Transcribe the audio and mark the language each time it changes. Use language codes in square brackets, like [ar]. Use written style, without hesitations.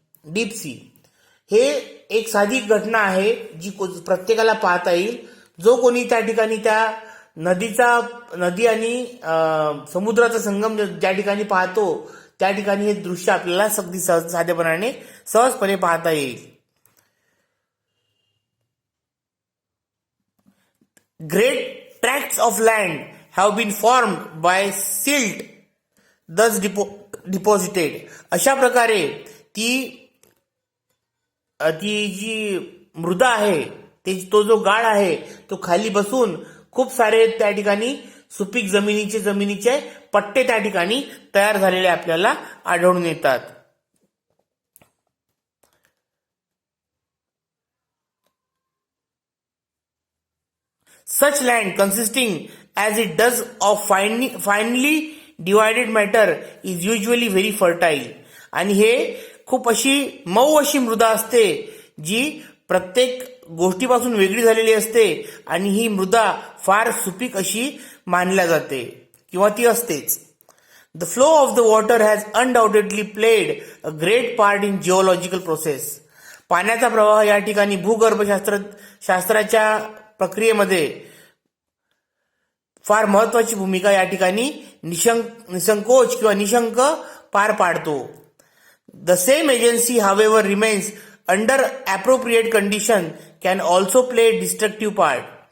[mr] Deep sea हे एक साधी घटना आहे जी प्रत्येकाला पाहता येईल. जो कोणी त्या ठिकाणी त्या नदी आणि समुद्राचा संगम ज्या ठिकाणी पाहतो त्या ठिकाणी हे दृश्य आपल्याला अगदी साधेपणाने सहजपणे पाहता येईल. [en] Great tracts of land have been formed by silt thus deposited. [mr] अशा प्रकारे ती जी मृदा आहे तो जो गाळ आहे तो खाली बसून खूप सारे त्या ठिकाणी सुपीक जमिनीचे पट्टे त्या ठिकाणी तयार झालेले आपल्याला आढळून येतात. [en] Such land consisting as it does of finely divided matter is usually very fertile. [mr] आणि हे खूप अशी मऊ अशी मृदा असते जी प्रत्येक गोष्टीपासून वेगळी झालेली असते आणि ही मृदा फार सुपीक अशी मानल्या जाते किंवा ती असतेच. [en] The flow of the water has undoubtedly played a great part in geological process. [mr] पाण्याचा प्रवाह या ठिकाणी भूगर्भशास्त्राच्या प्रक्रियेमध्ये फार महत्वाची भूमिका या ठिकाणी निसंकोच किंवा निशंक पार पाडतो. [en] The same agency however remains under appropriate condition can also play destructive part.